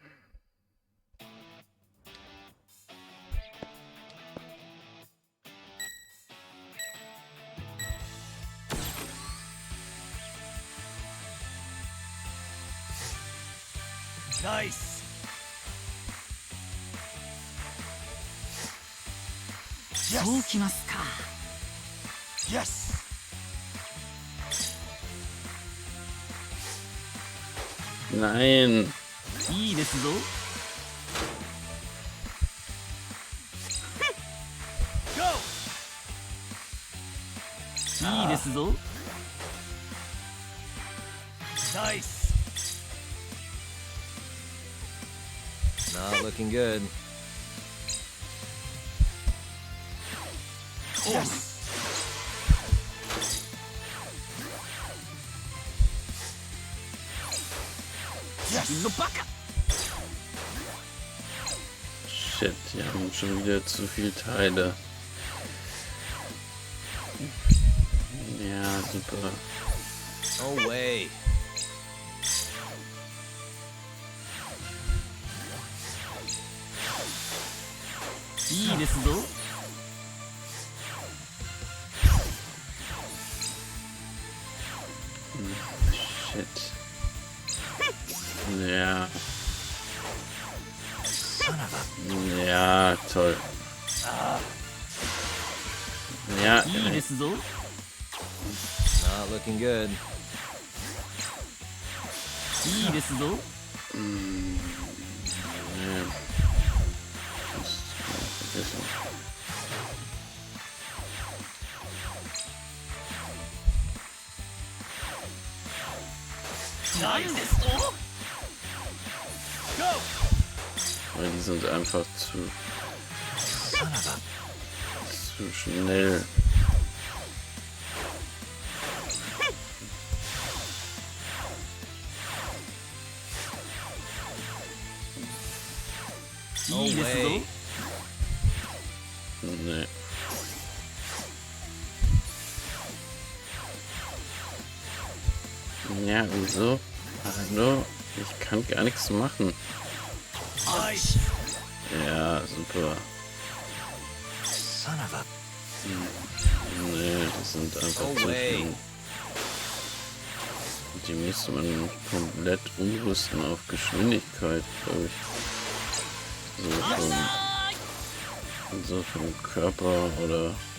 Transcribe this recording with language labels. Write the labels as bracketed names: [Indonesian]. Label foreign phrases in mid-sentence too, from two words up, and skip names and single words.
[English] Nice. Yes. [Japanese] そうきますか [English] Yes. [German] Nein! [Japanese] いいですぞ [English] Go. [Japanese] いいですぞ [English] Nice. Not looking good. Yes. Yes. [Japanese] のバカ [German] Shit, die haben schon wieder zu viele Teile. Ja, super. [English] No way. [Japanese] いいですぞ [English] Shit. [German] Ja. Ja, toll. Ja, [Japanese] いいですぞ [English] Not looking good. [Japanese] いいですぞ [German] ja. Das vergessen. [Japanese] なんですと [English] Go. [German] Weil die sind einfach zu schnell. [English] No [Japanese] いいですぞ [English] way. [German] Nee. Ja, wieso? Hallo? Ich kann gar nichts machen. [English] Nice. [German] Ja, super. [English] Son of a. [German] Nee, die sind einfach [English] No [German] zu [English] way. [German] schnell. Die müsste man komplett umrüsten auf Geschwindigkeit, glaube ich. So vom Körper oder...